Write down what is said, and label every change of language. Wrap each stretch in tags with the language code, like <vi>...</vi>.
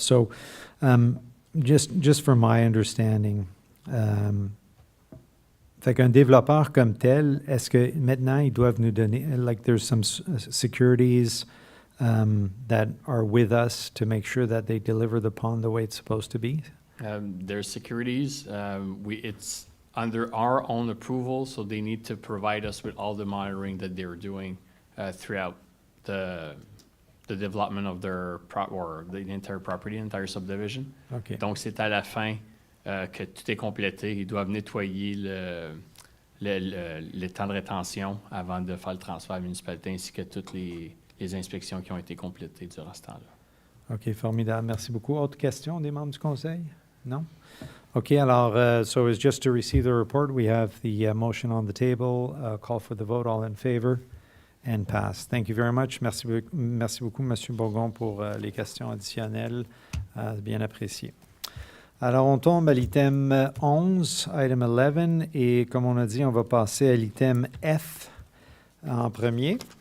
<en>So just from my understanding,</en> <fr>fait qu'un développeur comme tel, est-ce que maintenant ils doivent nous donner,</fr> <en>like there's some securities that are with us to make sure that they deliver the pond the way it's supposed to be? There's securities. It's under our own approval, so they need to provide us with all the monitoring that they're doing throughout the development of their or the entire property, entire subdivision. Okay.</en> <fr>Donc c'est à la fin que tout est complété. Ils doivent nettoyer le temps de rétention avant de faire le transfert à la municipalité, ainsi que toutes les inspections qui ont été complétées durant ce temps-là. OK, formidable. Merci beaucoup. Autre question des membres du Conseil? Non?</fr> <en>Okay, alors, so as just to receive the report, we have the motion on the table, call for the vote, all in favor, and pass. Thank you very much.</en> <fr>Merci beaucoup, Monsieur Bourgon, pour les questions additionnelles. Bien apprécié. Alors, on tombe à l'item 11, item 11, et comme on a dit, on va passer à l'item F en premier.</fr>